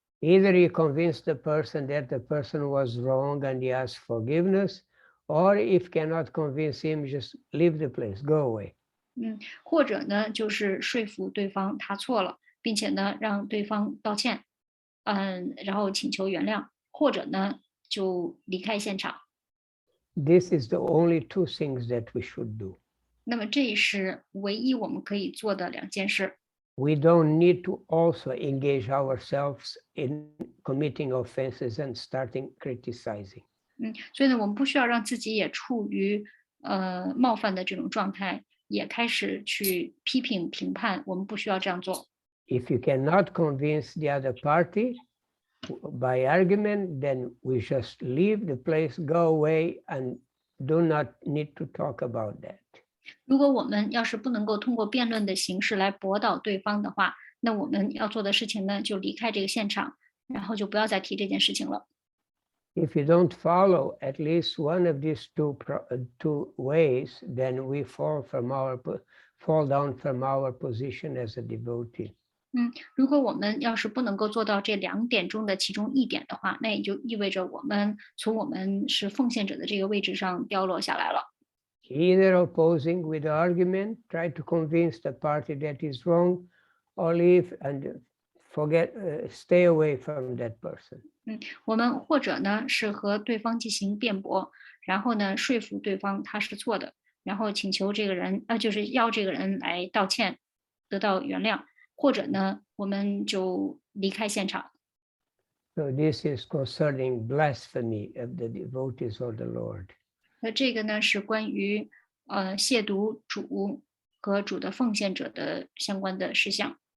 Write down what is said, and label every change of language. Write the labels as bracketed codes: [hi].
[en] Either you convince the person that the person was wrong and he asks forgiveness, or if cannot convince him, just leave the place, go away. [zh] 或者呢，就是说服对方他错了，并且呢让对方道歉，然后请求原谅，或者呢就离开现场。 [en] This is the only two things that we should do. [zh] 那么这是唯一我们可以做的2件事。 [en] We don't need to also engage ourselves in committing offenses and starting criticizing. [zh] 所以呢，我们不需要让自己也处于冒犯的这种状态，也开始去批评评判，我们不需要这样做。 [en] If you cannot convince the other party by argument, then we just leave the place, go away, and do not need to talk about that. [zh] 如果我们要是不能够通过辩论的形式来驳倒对方的话，那我们要做的事情呢，就离开这个现场，然后就不要再提这件事情了。 [en] If you don't follow at least one of these two ways, then we fall down from our position as a devotee. [zh] 如果我们要是不能够做到这2点中的其中1点的话，那也就意味着我们从我们是奉献者的这个位置上掉落下来了。 [en] Either opposing with argument, try to convince the party that is wrong, or leave and stay away from that person. [zh] 我们或者呢是和对方进行辩驳，然后呢说服对方他是错的，然后请求这个人就是要这个人来道歉，得到原谅，或者呢我们就离开现场。 [en] So this is concerning blasphemy of the devotees of the Lord. [zh] 那这个呢是关于亵渎主和主的奉献者的相关的事项。